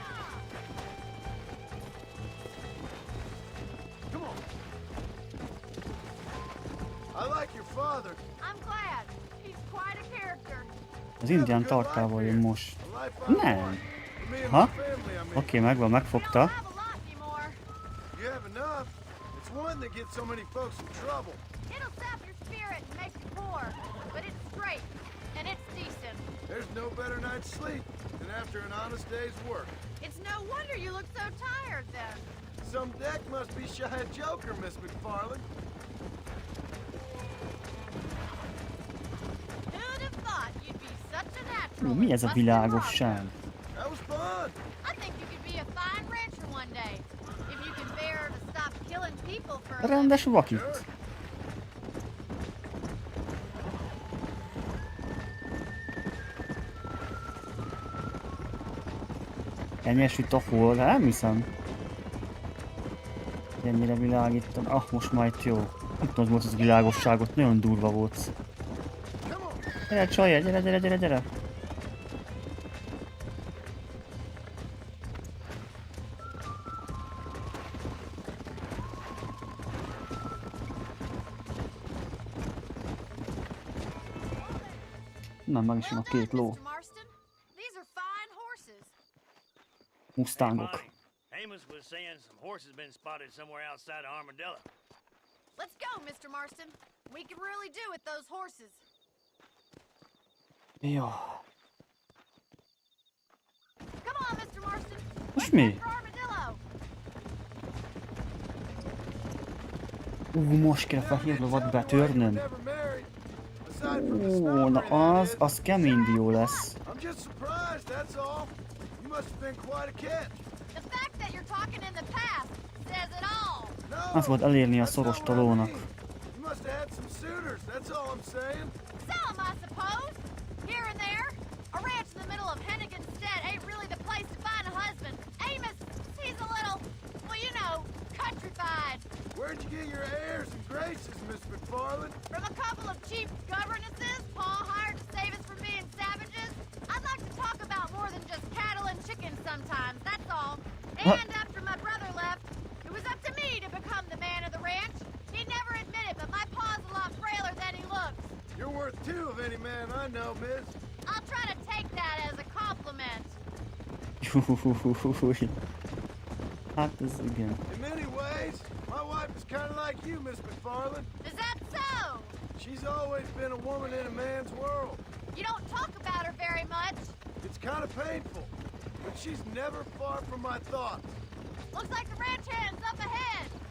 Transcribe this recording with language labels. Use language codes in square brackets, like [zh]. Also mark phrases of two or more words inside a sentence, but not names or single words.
[hu] Az indián tarkával jön most. Nem. Ha? Oké, megvan, megfogta. [en] That gets so many folks in trouble. It'll sap your spirit and make you poor, but it's straight and it's decent. There's no better night's sleep than after an honest day's work. It's no wonder you look so tired then. Some deck must be shy of Joker, Miss McFarland. Who'd have thought you'd be such a natural? [hu] Mi ez a világosság? [en] That was fun. I think you could be a fine fun people for a [hu] Rendes [en] living. [hu] vakit. Ennyire süt a hol? Nem hiszem. Ennyire világítan. Ah, most már itt jó. Nem tudom, hogy volt az a világosságot. Nagyon durva volt. Gyere, csajja, gyere. Na, meg is jön a két ló. [en] Mr. Marston, these are fine horses. [hu] Mustangok. [en] Amos was saying some horses been spotted somewhere outside of Armadillo. Let's go, Mr. Marston. We could really do with those horses. [hu] Jó. [en] Come on, Mr. Marston. [hu] Most mi? [en] For Armadillo. [hu] Most kell a fehér lovat betörnöm. Ó, na az kemény dió lesz. [en] I'm just surprised, that's all. You must have been quite a catch. The fact that you're talking in the past says it all. [hu] Az volt elérni a szorost a lónak. [en] You must have had some suitors, that's all I'm saying. Some, I suppose. Here and there. A ranch in the middle of Hennigan's Stead ain't really the place to find a husband. Amos, he's a little, well, you know, countrified. Where'd you get your airs and graces, Miss McFarland? From a couple of cheap governesses Paul hired to save us from being savages. I'd like to talk about more than just cattle and chickens sometimes, that's all. And after my brother left, it was up to me to become the man of the ranch. He'd never admit it, but my pa's a lot frailer than he looks. You're worth two of any man I know, miss. I'll try to take that as a compliment. [hu] Hát ez igen. [en] In many ways, my wife is kind of like you, Miss McFarland. Is that so? She's always been a woman in a man's world. You don't talk about her very much. It's kind of painful, but she's never far from my thoughts. Looks like the ranch hand's up ahead.